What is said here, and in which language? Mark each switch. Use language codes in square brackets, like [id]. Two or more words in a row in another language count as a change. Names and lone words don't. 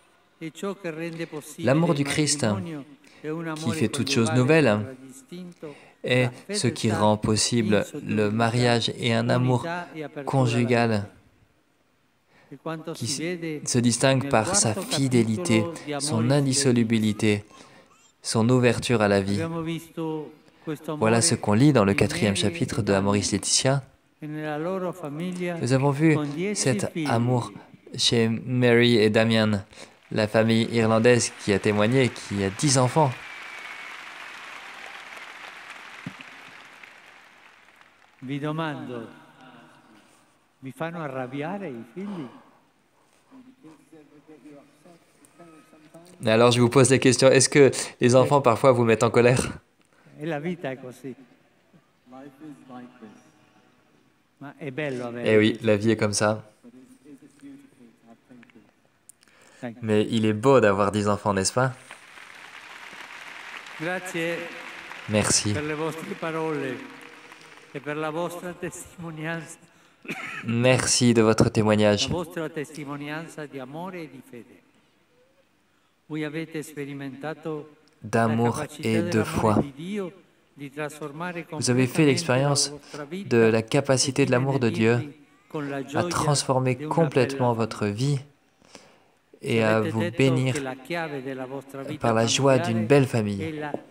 [fr] du Christ qui fait toutes choses nouvelles est ce qui rend possible le mariage et un amour conjugal qui se distingue par sa fidélité, son indissolubilité, son ouverture à la vie. Voilà ce qu'on lit dans le 4e chapitre de Amoris Laetitia. Nous avons vu cet amour chez Mary et Damien, la famille irlandaise qui a témoigné, qui a 10 enfants. [it] Vi domando, vi fanno arrabbiare i figli? [fr] Alors je vous pose la question, est-ce que les enfants parfois vous mettent en colère? [it] E la vita è così. Ma è bello avere. [fr] Eh oui, la vie est comme ça. Mais il est beau d'avoir 10 enfants, n'est-ce pas? [it] Grazie [fr] Merci. [it] per le vostre parole e per la vostra testimonianza. [fr] Merci de votre témoignage. [it] La vostra testimonianza di amore e di fede. Voi avete sperimentato [fr] D'amour et de foi. Vous avez fait l'expérience de la capacité de l'amour de Dieu à transformer complètement votre vie et à vous bénir par la joie d'une belle famille.